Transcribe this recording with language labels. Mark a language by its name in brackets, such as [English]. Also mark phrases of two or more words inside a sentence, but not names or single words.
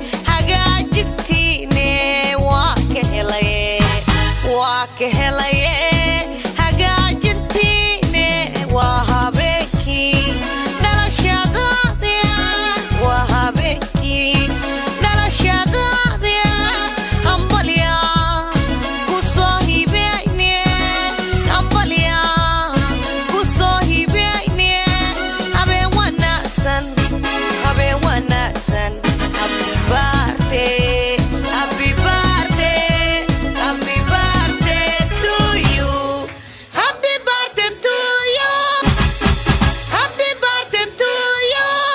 [Somali] hagaajintiine, waa ka helaye, waa ka helaye, hagaajintiine, waa habeenkii dhalashadaada, waa habeenkii Dhalashadeedii hambalyo ku soo hibeynee, hambalyo ku soo hibeynee. Habeen wanaagsan, habeen wanaagsan. [English] Happy birthday, happy birthday, happy birthday to you. Happy birthday to you. Happy birthday to you.